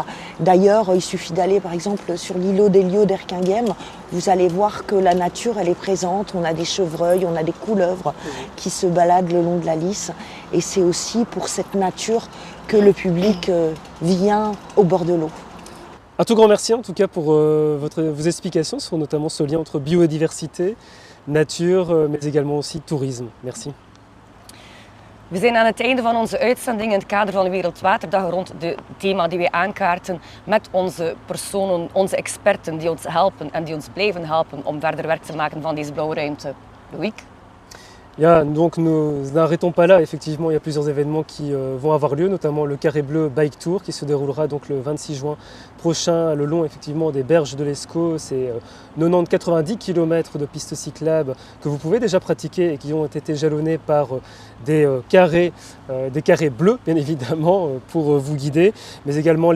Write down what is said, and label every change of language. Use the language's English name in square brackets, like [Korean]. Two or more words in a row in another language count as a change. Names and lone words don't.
[French] D'ailleurs, il suffit d'aller par exemple sur l'îlot d'Elio d'Erquinghem, vous allez voir que la nature elle est présente, on a des chevreuils, on a des couleuvres qui se baladent le long de la Lys. Et c'est aussi pour cette nature que le public vient au bord de l'eau. Un tout grand merci en tout cas pour vos explications sur notamment ce lien entre biodiversité, nature, mais également aussi tourisme. Merci. [Dutch] We zijn aan het einde van onze uitzending in het kader van de Wereldwaterdag rond het thema die wij aankaarten met onze personen, onze experten die ons helpen en die ons blijven helpen om verder werk te maken van deze blauwe ruimte. [French] Loïc? Ja, donc nous n'arrêtons pas là, effectivement il y a plusieurs événements qui vont avoir lieu, notamment le Carré Bleu Bike Tour qui se déroulera donc le 26 juin prochain le long effectivement des berges de l'Escaut. C'est 90-90 km de pistes cyclables que vous pouvez déjà pratiquer et qui ont été jalonnés par des carrés bleus bien évidemment pour vous guider, mais également